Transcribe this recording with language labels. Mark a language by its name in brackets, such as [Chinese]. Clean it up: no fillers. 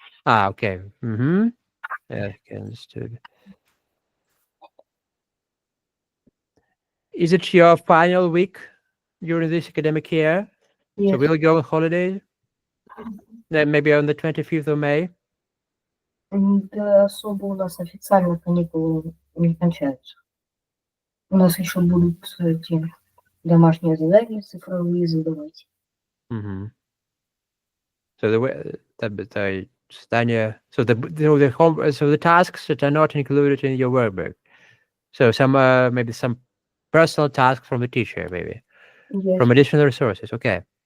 [English] Okay. Mm-hmm. Yeah, okay, understood. Is it your final week during this academic year? So Yes. we'll go on holiday? Then maybe on the 25th of May? [Russian] Да, особо у нас официально каникулы не кончаются. У нас еще будут эти домашние задания цифровые задавать. Mm-hmm. [English] So the Stania, so the tasks that are not included in your workbook. So some maybe some personal tasks from the teacher, maybe Yes. from additional resources. Okay.